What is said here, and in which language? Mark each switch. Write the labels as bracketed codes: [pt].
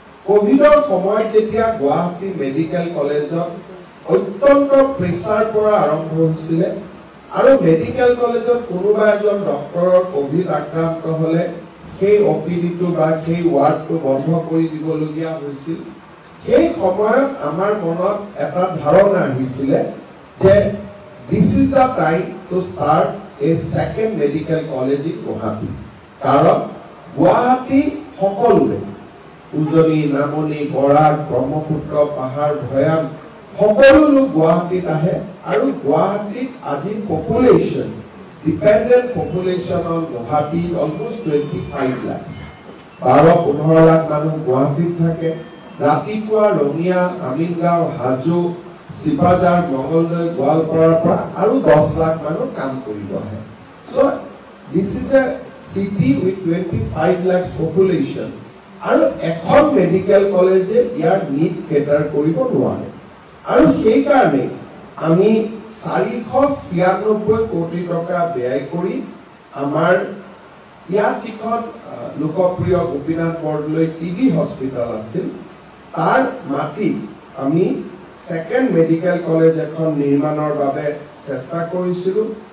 [as] কোভিডৰ সময়ত যেতিয়া গুৱাহাটী মেডিকেল কলেজত অত্যন্ত প্ৰেছাৰ পৰা আৰম্ভ হৈছিলে আৰু মেডিকেল কলেজত কোনোবা এজন ডক্টৰৰ কোভিড আক্ৰান্ত হ'লে সেই অপিডিটো বা সেই ৱাৰ্ডটো বন্ধ কৰি দিবলগীয়া হৈছিল। সেই সময়ত আমাৰ মনত এটা ধাৰণা আহিছিলে যে [en] this is the time to start a second medical college in Guwahati. [as] কাৰণ গুৱাহাটী সকলোৰে উজনি, নামনি, বৰাক, ব্ৰহ্মপুত্ৰ, পাহাৰ, ভৈয়াম সকলো লোক গুৱাহাটীত আহে আৰু গুৱাহাটীত আজি population [en] dependent population on Guwahati is almost 25 lakhs. [as] 12-15 lakh মানুহ গুৱাহাটীত থাকে। ৰাতিপুৱা ৰঙিয়া, আমিনগাঁও, হাজো, শিপাজাৰ, মঙলদৈ, গোৱালপাৰাৰ পৰা আৰু 10 লাখ মানুহ কাম কৰিব আহে। [en] So this is a city with 25 lakhs population. [as] আৰু এখন মেডিকেল কলেজে ইয়াৰ নিড কেটাৰ কৰিব নোৱাৰে। আৰু সেই কাৰণে আমি 496 কোটি টকা ব্যয় কৰি আমাৰ ইয়াত যিখন লোকপ্ৰিয় গোপীনাথ বৰদলৈ টিবি হস্পিটেল আছিল তাৰ মাটি আমি সেকেন্ড মেডিকেল কলেজ এখন নিৰ্মাণৰ বাবে চেষ্টা কৰিছিলোঁ।